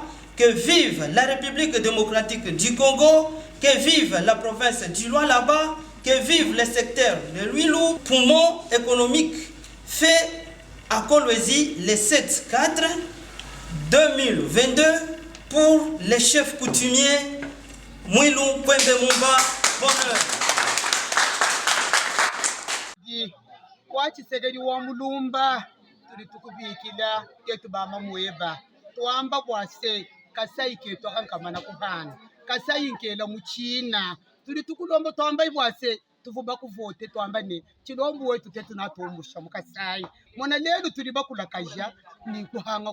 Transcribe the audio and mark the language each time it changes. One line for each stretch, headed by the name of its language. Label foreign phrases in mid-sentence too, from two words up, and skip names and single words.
French: Que vive la République démocratique du Congo, que vive la province du Lualaba, que vive le secteur de Lwilu, poumon économique fait à Kolwezi le 7/4/2022 pour les chefs coutumiers Mwilu Pwembe Mumba. Bonheur.
Luba-Katanga: Wachisekedi wa mulumba tulitukubikila ketu bama mueba twamba bwase kasai ketu akankamana kuhana kasai nkela muchina tulitukulomba twamba bwase tuvuba kuvote twamba ne chilombo wetu ketu natumusha mukasai mona lelo tuliba kulakaja ni kuhanga